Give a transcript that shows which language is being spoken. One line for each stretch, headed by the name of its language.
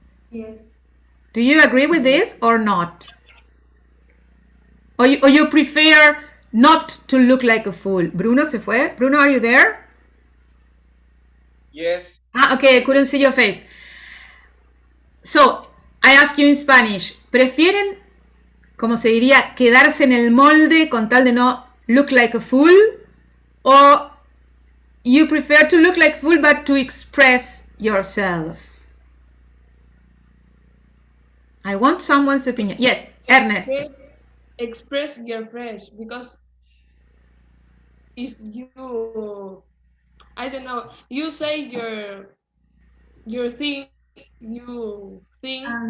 English: Yes. Do you agree with this or not? Or you prefer not to look like a fool?
Spanish: Bruno se fue.
English: Bruno, are you there? Yes. Okay, I couldn't see your face. So, I ask you in Spanish.
Spanish: ¿Prefieren, como se diría, quedarse en el molde con tal de no
English: look like a fool? Or you prefer to look like a fool but to express yourself? I want someone's opinion. Yes, Ernest. Express your fresh, because if you, I don't know, you say your thing, you think